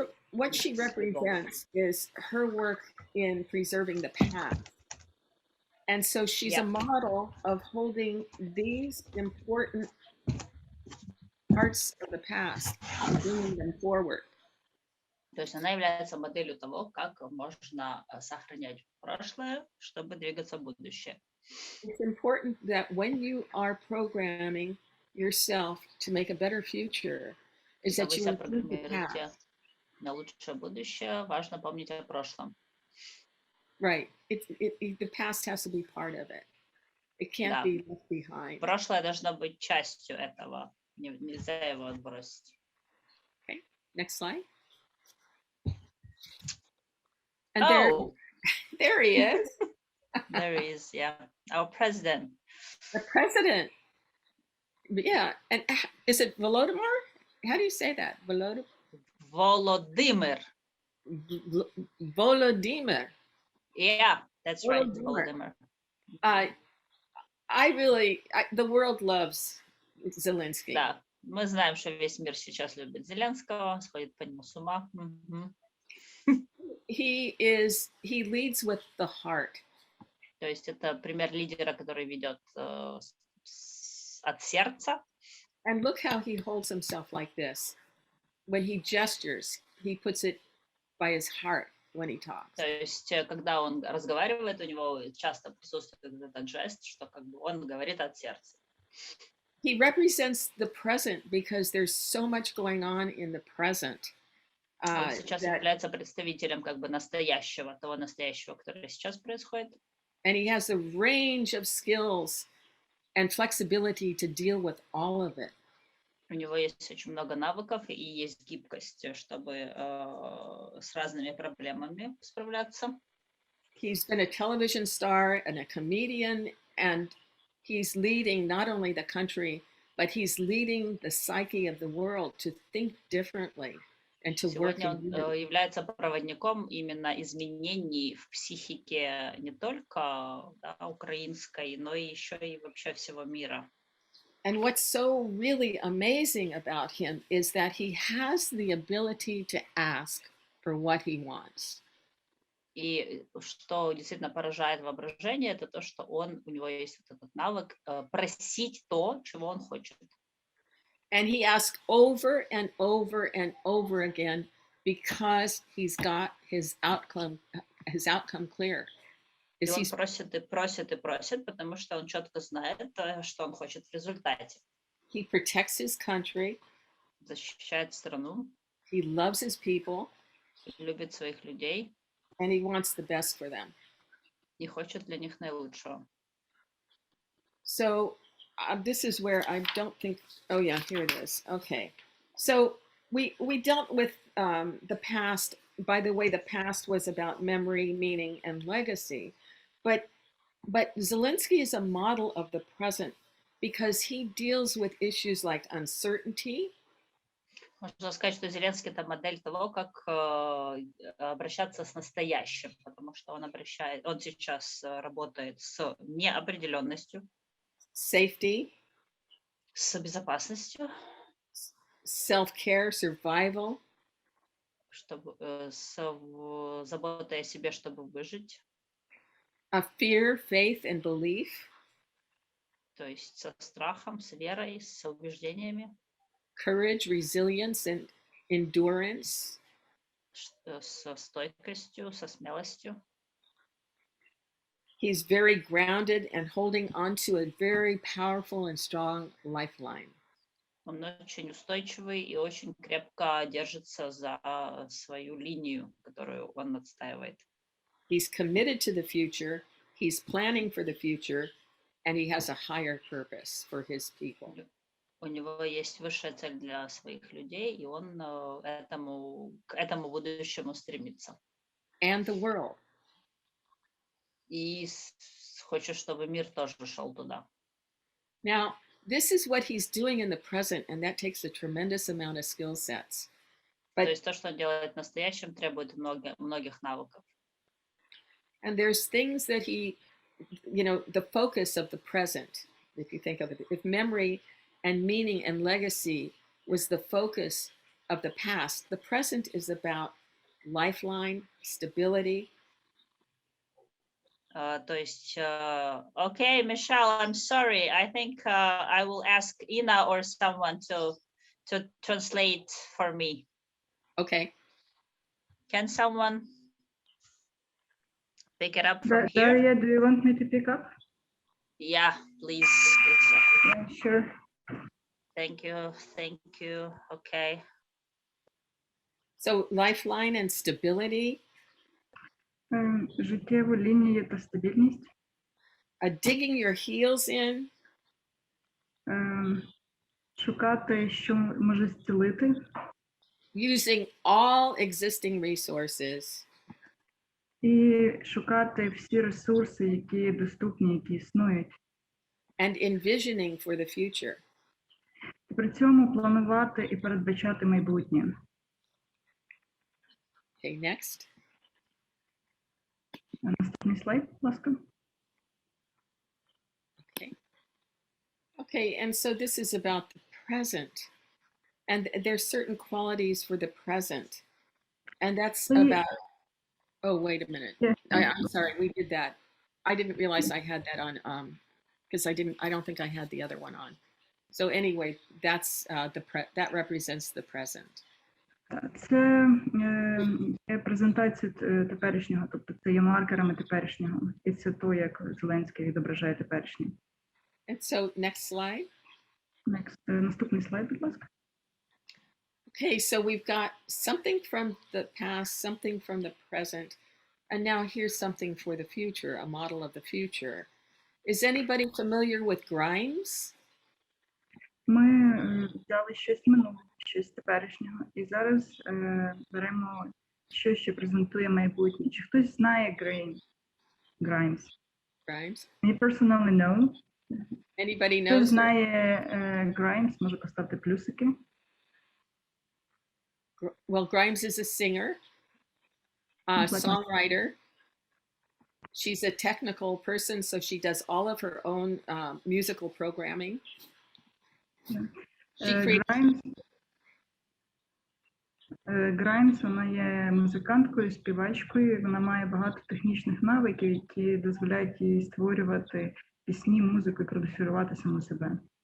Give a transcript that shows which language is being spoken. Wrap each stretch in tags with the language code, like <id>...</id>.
<en>What she represents is her work in preserving the past. And so she's a model of holding these important parts of the past and bringing them forward.</en> <ru>То есть она является моделью того, как можно сохранять прошлое, чтобы двигаться в будущее.</ru> <en>It's important that when you are programming yourself to make a better future, is that you include the past.</en> <ru>На лучшее будущее важно помнить о прошлом.</ru> <en>Right. The past has to be part of it. It can't be left behind.</en> <ru>Прошлое должно быть частью этого. Нельзя его отбросить.</ru> <en>Okay. Next slide. And there he is. There he is, yeah. Our president. The president. Yeah. And is it Volodymyr? How do you say that? Volodymyr. Volodymyr. Yeah, that's right. Volodymyr. The world loves Zelensky.</en> <ru>Да, мы знаем, что весь мир сейчас любит Зеленского, сходит по нему с ума.</ru> <en>He leads with the heart.</en> <ru>То есть это пример лидера, который ведет от сердца.</ru> <en>And look how he holds himself like this. When he gestures, he puts it by his heart when he talks.</en> <ru>То есть, когда он разговаривает, у него часто присутствует этот жест, что как бы он говорит от сердца.</ru> <en>He represents the present because there's so much going on in the present.</en> <ru>Он сейчас</ru> <en>That,</en> <ru>является представителем как бы настоящего, того настоящего, которое сейчас происходит.</ru> <en>and he has a range of skills and flexibility to deal with all of it.</en> <ru>У него есть очень много навыков и есть гибкость, чтобы с разными проблемами справляться.</ru> <en>He's been a television star and a comedian, and he's leading not only the country, but he's leading the psyche of the world to think differently and to work</en> <ru>Сегодня</ru> <en>in</en> <ru>он</ru> <en>unity.</en> <ru>является проводником именно изменений в психике не только украинской, но и еще и вообще всего мира.</ru> <en>And what's so really amazing about him is that he has the ability to ask for what he wants.</en> <ru>И что действительно поражает воображение, это то, что у него есть вот этот навык просить то, чего он хочет.</ru> <en>And he asks over and over and over again because he's got his outcome clear.</en> <ru>И он просит и просит и просит, потому что он четко знает, что он хочет в результате.</ru> <en>He protects his country.</en> <ru>Защищает страну.</ru> <en>He loves his people.</en> <ru>Любит своих людей.</ru> <en>And he wants the best for them.</en> <ru>И хочет для них наилучшего.</ru> <en>So this is where I don't think, oh yeah, here it is. Okay. So we dealt with the past. By the way, the past was about memory, meaning, and legacy. But Zelensky is a model of the present because he deals with issues like uncertainty.</en> <ru>Можно сказать, что Зеленский — это модель того, как обращаться с настоящим, потому что он сейчас работает с неопределенностью,</ru> <en>safety,</en> <ru>с безопасностью,</ru> <en>self-care, survival,</en> <ru>чтобы с заботой о себе, чтобы выжить.</ru> <en>Fear, faith, and belief.</en> <ru>То есть со страхом, с верой, с убеждениями.</ru> <en>Courage, resilience, and endurance.</en> <ru>Со стойкостью, со смелостью.</ru> <en>He's very grounded and holding on to a very powerful and strong lifeline.</en> <ru>Он очень устойчивый и очень крепко держится за свою линию, которую он отстаивает.</ru> <en>He's committed to the future, he's planning for the future, and he has a higher purpose for his people.</en> <ru>У него есть высшая цель для своих людей, и он к этому будущему стремится.</ru> <en>And the world.</en> <ru>И хочет, чтобы мир тоже шел туда.</ru> <en>Now, this is what he's doing in the present, and that takes a tremendous amount of skill sets.</en> <ru>То есть то, что он делает в настоящем, требует многих навыков.</ru> <en>And there's things that he, the focus of the present, if you think of it, if memory and meaning and legacy was the focus of the past, the present is about lifeline, stability.</en> <ru>То есть,</ru> <en>okay, Michelle, I'm sorry. I think I will ask Ina or someone to translate for me. Okay. Can someone pick it up from here? Daria, do you want me to pick up? Yeah, please. Yeah, sure. Thank you. Okay. So lifeline and stability.</en> <uk>Життєва лінія – це стабільність.</uk> <en>Digging your heels in.</en> <uk>Шукати, що може зцілити.</uk> <en>Using all existing resources.</en> <uk>І шукати всі ресурси, які доступні, які існують.</uk> <en>And envisioning for the future.</en> <uk>І при цьому планувати і передбачати майбутнє.</uk> <en>Okay, next.</en> <uk>Наступний слайд, будь ласка.</uk> <en>Okay, and so this is about the present. And there's certain qualities for the present. And that's about, oh, wait a minute. Yeah. I'm sorry, we did that. I didn't realize I had that on, because I don't think I had the other one on. So anyway, that's that represents the present.</en> <uk>Це є презентація теперішнього, тобто це є маркерами теперішнього. І це то, як Зеленський відображає теперішнє.</uk> <en>And so next slide.</en> <uk>Наступний слайд, будь ласка.</uk> <en>Okay, so we've got something from the past, something from the present, and now here's something for the future, a model of the future. Is anybody familiar with Grimes?</en> <uk>Ми взяли щось минуле, щось теперішнього, і зараз беремо щось, що презентує майбутнє. Чи хтось знає Grimes?</uk> <en>Grimes. I personally know. Anybody</en> <uk>Хтось</uk> <en>knows?</en> <uk>знає Grimes, може поставити плюсики.</uk> <en>Well, Grimes is a singer, a songwriter. She's a technical person, so she does all of her own musical programming. She creates.</en> <uk>Grimes, вона є музиканткою, співачкою, вона має багато технічних навиків, які дозволяють їй створювати пісні, музику і продюсувати саму себе.</uk>